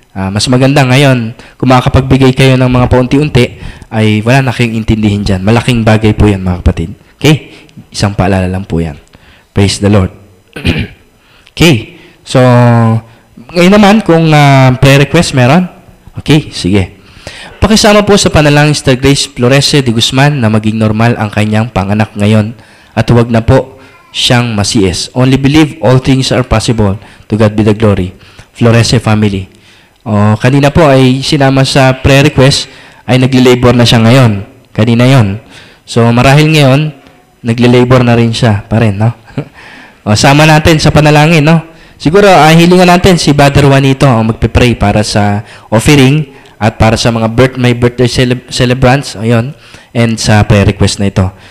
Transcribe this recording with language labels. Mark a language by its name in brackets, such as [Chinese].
[Filipino] Mas maganda ngayon, kung makakapagbigay kayo ng mga paunti-unti, ay wala na kayong intindihin dyan. Malaking bagay po yan mga kapatid. Okay? Isang paalala lang po yan. [English] Praise the Lord. [Filipino] Okay. So, ngayon naman, kung prayer request meron? Okay, sige. Pakisama po sa panalangin Sister Grace Florese de Guzman na maging normal ang kanyang panganak ngayon at huwag na po siyang masies. [English] Only believe all things are possible. To God be the glory. Florese family. [Filipino] Kanina po ay sinama sa prayer request ay nagli-labor na siya ngayon. Kanina yon. So, marahil ngayon, nagli-labor na rin siya pa rin, no? Sama natin sa panalangin, no? Siguro, hilingan natin si Brother Juanito ang magpe-pray para sa offering at para sa mga may birthday celebrants, ayun, and sa prayer request na ito.